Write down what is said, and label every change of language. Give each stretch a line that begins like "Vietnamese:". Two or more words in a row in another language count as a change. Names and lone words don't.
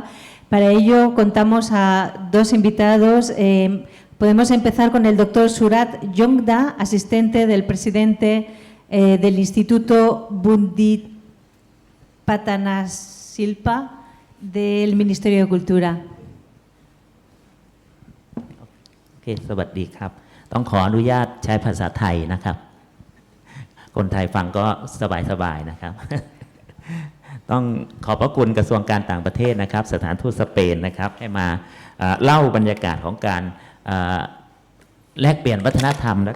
Spanish: Para ello contamos a dos invitados. Podemos empezar con el doctor Surat Yongda, asistente del presidente del Instituto Bundit Patanasilpa del Ministerio de Cultura.
Thai: สวัสดีครับต้องขออนุญาตใช้ภาษาไทยนะครับคนไทยฟังก็สบายๆนะครับต้องขอบพระคุณกระทรวงการต่างประเทศนะครับสถานทูตสเปนนะครับให้มาเล่าบรรยากาศของการแลกเปลี่ยนวัฒนธรรมและ